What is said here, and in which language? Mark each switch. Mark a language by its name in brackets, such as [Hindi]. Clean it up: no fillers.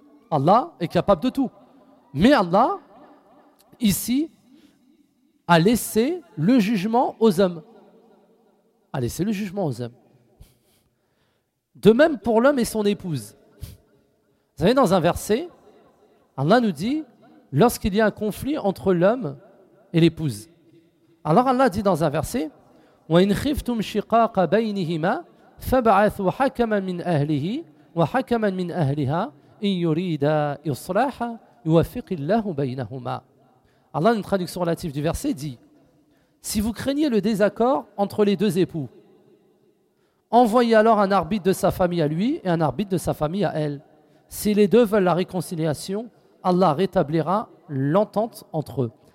[French] Allah est capable de tout. Mais Allah, ici, a laissé le jugement aux hommes. A laissé le jugement aux hommes. De même pour l'homme et son épouse. Vous savez, dans un verset, Allah nous dit, lorsqu'il y a un conflit entre l'homme et l'épouse. Alors Allah dit dans un verset, [Arabic] وَإِنْ خِفْتُمْ شِقَاقَ بَيْنِهِمَا فَبَعَثُوا حَكَمًا مِنْ أَهْلِهِ وَحَكَمًا مِنْ أَهْلِهَا إِنْ يُرِيدَا إِصْلَاحًا يُوَفِقِ اللَّهُ بَيْنَهُمَا. [French] Allah, une traduction relative du verset, dit, si vous craignez le désaccord entre les deux époux, envoyez alors un arbitre de sa famille à lui et un arbitre de sa famille à elle. Si les deux veulent la réconciliation, Allah rétablira l'entente entre eux.